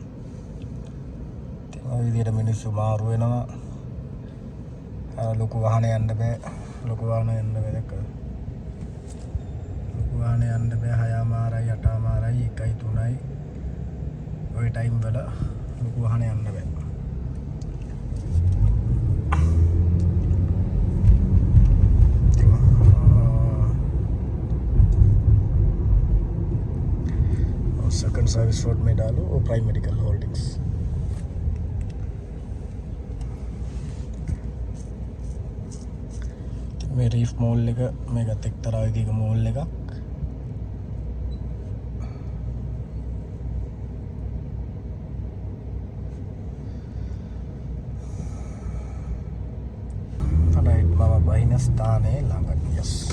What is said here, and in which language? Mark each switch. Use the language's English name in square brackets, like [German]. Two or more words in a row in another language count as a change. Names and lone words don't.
[Sinhala] ඉතින් ඔය විදිහට මිනිස්සු මාරු වෙනවා. ලොකු වාහන යන්න බෑ. ලොකු වාහන යන්න බෑ. දැක්කද? ලොකු වාහන යන්න බෑ. 6 මාරයි 8 මාරයි 1යි 3යි ඔය ටයිම් වල ලොකු වාහන යන්න බෑ. [English] Second service road [Hindi] में डालो और Prime Medical Holdings. [Sinhala] මේ රීෆ් මෝල් එක මේකත් එක්තරා විදිහක මෝල් එකක්. රයිට් මම බහින ස්ථානයේ ළඟ. යස්.